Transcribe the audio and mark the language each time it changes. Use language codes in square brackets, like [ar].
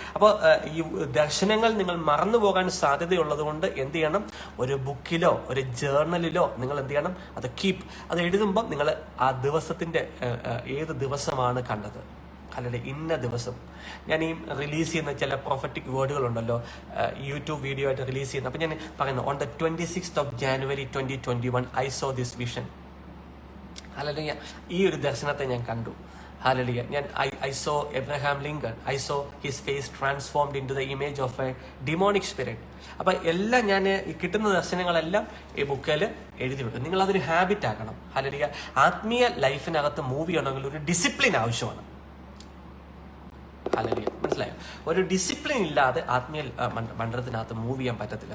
[ml] അപ്പോൾ ഈ ദർശനങ്ങൾ നിങ്ങൾ മറന്നു പോകാൻ സാധ്യതയുള്ളത് കൊണ്ട് എന്ത് ചെയ്യണം? ഒരു ബുക്കിലോ ഒരു ജേർണലിലോ നിങ്ങൾ എന്ത് ചെയ്യണം? അത് കീപ്പ്. അത് എഴുതുമ്പോൾ നിങ്ങൾ ആ ദിവസത്തിന്റെ ഏത് ദിവസമാണ് കണ്ടത്, അല്ലെങ്കിൽ ഇന്ന ദിവസം. ഞാൻ ഈ റിലീസ് ചെയ്യുന്ന ചില പ്രൊഫറ്റിക് വേർഡുകളുണ്ടല്ലോ, യൂട്യൂബ് വീഡിയോ ആയിട്ട് റിലീസ് ചെയ്യുന്നത്. അപ്പം ഞാൻ പറയുന്നത് [en] On the 26th of January 2021 I saw this vision. [ml] Hallelujah. ഈ ഒരു ദർശനത്തെ ഞാൻ കണ്ടു. ഹല്ലേലൂയ. ഞാൻ [en] I saw Abraham Lincoln. I saw his face transformed into the image of a demonic spirit. [ml] അപ്പം എല്ലാം ഞാൻ കിട്ടുന്ന ദർശനങ്ങളെല്ലാം ഈ ബുക്കിൽ എഴുതി വിടും. നിങ്ങൾ അതൊരു ഹാബിറ്റ് ആക്കണം. ഹല്ലേലൂയ. ആത്മീയ ലൈഫിനകത്ത് മൂവ് ചെയ്യണമെങ്കിൽ ഒരു ഡിസിപ്ലിൻ ആവശ്യമാണ്. ഹല്ലേലൂയ. മനസ്സിലായോ? ഒരു ഡിസിപ്ലിൻ ഇല്ലാതെ ആത്മീയ മണ്ഡലത്തിനകത്ത് മൂവ് ചെയ്യാൻ പറ്റത്തില്ല.